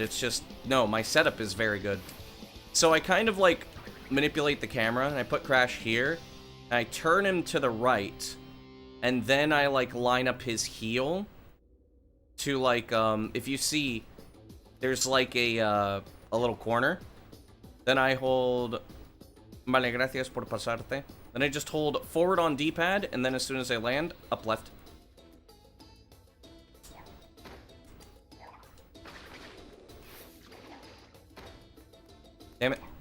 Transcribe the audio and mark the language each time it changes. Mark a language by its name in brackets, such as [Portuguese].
[English] It's just, no, my setup is very good. So I kind of, like, manipulate the camera, and I put Crash here, and I turn him to the right, and then I, like, line up his heel to, like, if you see, there's, like, a little corner. Then I hold, [Spanish] vale, gracias por pasarte. [English] Then I just hold forward on D-pad, and then as soon as I land, up left. Damn it.